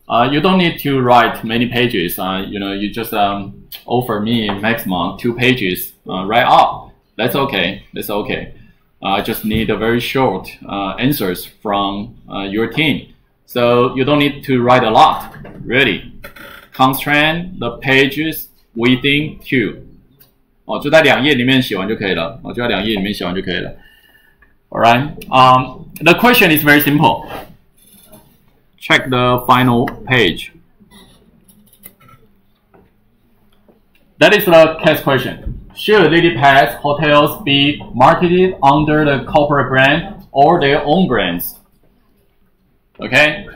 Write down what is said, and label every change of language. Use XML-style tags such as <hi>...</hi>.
<en>You don't need to write many pages. You just offer me maximum 2 pages write-up. That's okay. That's okay. I just need a very short answers from your team. So you don't need to write a lot. Really, constrain the pages within 2.</en> <zh>就在2页里面写完就可以了。就在2页里面写完就可以了。</zh> <en>All right. The question is very simple. Check the final page. That is the case question. Should LilyPad's hotels be marketed under the corporate brand or their own brands? Okay.</en>